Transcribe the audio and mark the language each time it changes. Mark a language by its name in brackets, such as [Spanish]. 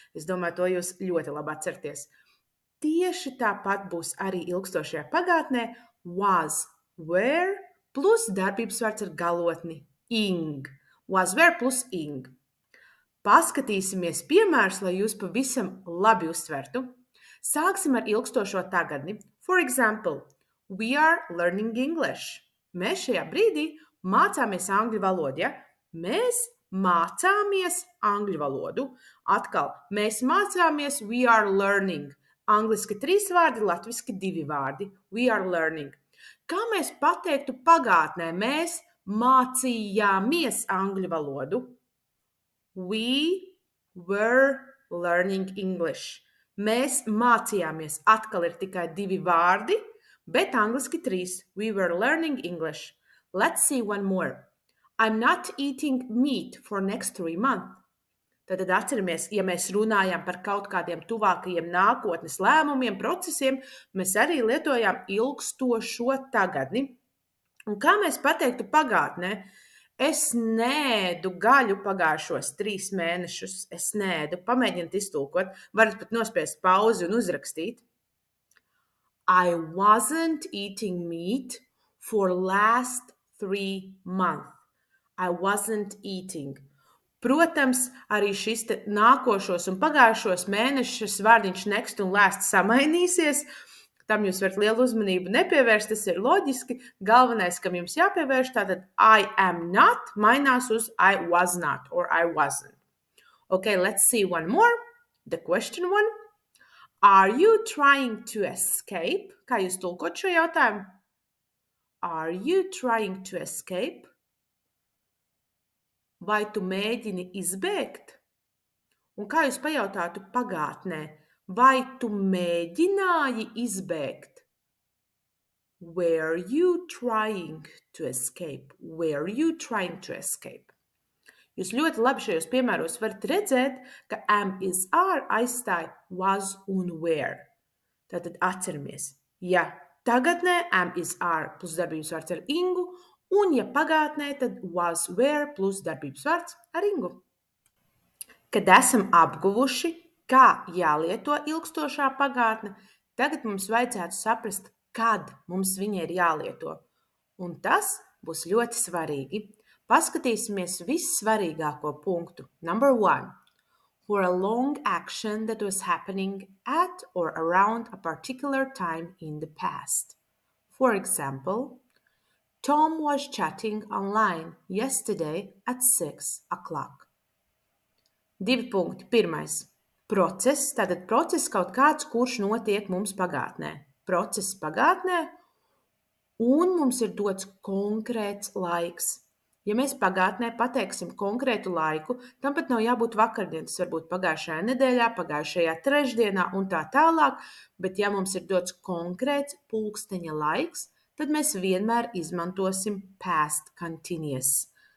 [Latvian] Es domāju, to jūs ļoti labi atcerieties. Tieši tāpat būs arī ilgstošajā pagātnē [English] was, were plus [Latvian] darbības vārds ar galotni ing. [English] Was, were plus ing. [Latvian] Paskatīsimies piemērus, lai jūs pavisam labi uztvertu. Sāksim ar ilgstošo tagadni. [English] For example, we are learning English. [Latvian] Mēs šajā brīdī mācāmies angļu valodu, ja? Mēs mācāmies angļu valodu. Atkal, mēs mācāmies, [English] we are learning. [Latvian] Angliski 3 vārdi, latviski 2 vārdi. [English] We are learning. [Latvian] Kā mēs pateiktu pagātnē? Mēs mācījāmies angļu valodu. [English] We were learning English. [Latvian] Mēs mācījāmies. Atkal ir tikai 2 vārdi, bet angliski 3. [English] We were learning English. Let's see one more. I'm not eating meat for next 3 months. [Latvian] Tad atceramies, ja mēs runājam par kaut kādiem tuvākajiem nākotnes lēmumiem, procesiem, mēs arī lietojām ilgstošo tagadni. Un kā mēs pateiktu pagātnē? Es neēdu gaļu pagājušos 3 mēnešus. Es neēdu. Pamēģiniet iztulkot. Varat pat nospiest pauzi un uzrakstīt. [English] I wasn't eating meat for last 3 months. I wasn't eating. [Latvian] Protams, arī šis nākošos un pagājušos mēnešus vārdiņš next un last samainīsies. Tam jūs varat lielu uzmanību nepievērst, tas ir loģiski. Galvenais, kam jums jāpievērš, tātad I am not mainās uz [English] I was not or I wasn't. Okay, let's see one more. The question one. Are you trying to escape? [Latvian] Kā jūs tulkot šo jautājumu? [English] Are you trying to escape? [Latvian] Vai tu mēģini izbēgt? Un kā jūs pajautātu pagātnē? Vai tu mēģināji izbēgt? [English] Were you trying to escape? Were you trying to escape? [Latvian] Jūs ļoti labi šajos piemēros varat redzēt, ka am, is, are aizstāja was un were. Tātad atceramies, ja tagadnē [English] am, is, are [Latvian] plus darbības vārds ar ingu, un ja pagātnē, tad was, were plus darbības vārds ar ingu. Kad esam apguvuši, kā jālieto ilgstošā pagātne, tagad mums vajadzētu saprast, kad mums viņa ir jālieto. Un tas būs ļoti svarīgi. Paskatīsimies vissvarīgāko punktu. [English] Number 1. For a long action that was happening at or around a particular time in the past. For example, Tom was chatting online yesterday at 6 o'clock. [Latvian] 2 punkti. Pirmais. Process, tātad process kaut kāds, kurš notiek mums pagātnē. Process pagātnē, un mums ir dots konkrēts laiks. Ja mēs pagātnē pateiksim konkrētu laiku, tam pat nav jābūt vakardien, tas var būt pagājušajā nedēļā, pagājušajā trešdienā un tā tālāk, bet ja mums ir dots konkrēts pulksteņa laiks, tad mēs vienmēr izmantosim past continuous.